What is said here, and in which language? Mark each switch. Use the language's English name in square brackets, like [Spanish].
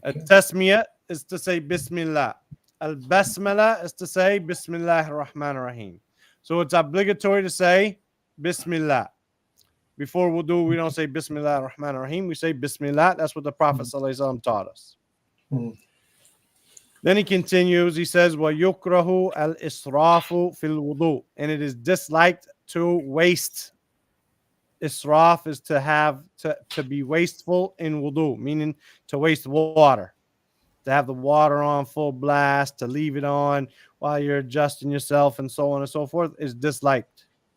[English] At-tasmiyah is to say Bismillah. Al-basmala is to say Bismillahir Rahmanir Rahim. So it's obligatory to say Bismillah. Before wudu, we don't say Bismillah ar-Rahman ar-Rahim. We say Bismillah. That's what the Prophet ﷺ taught us. Then he continues. He says, [Arabic] وَيُكْرَهُ الْإِسْرَافُ فِي الْوُضُوء. [English] And it is disliked to waste. Israf is to be wasteful in wudu, meaning to waste water. To have the water on full blast, to leave it on while you're adjusting yourself and so on and so forth is disliked.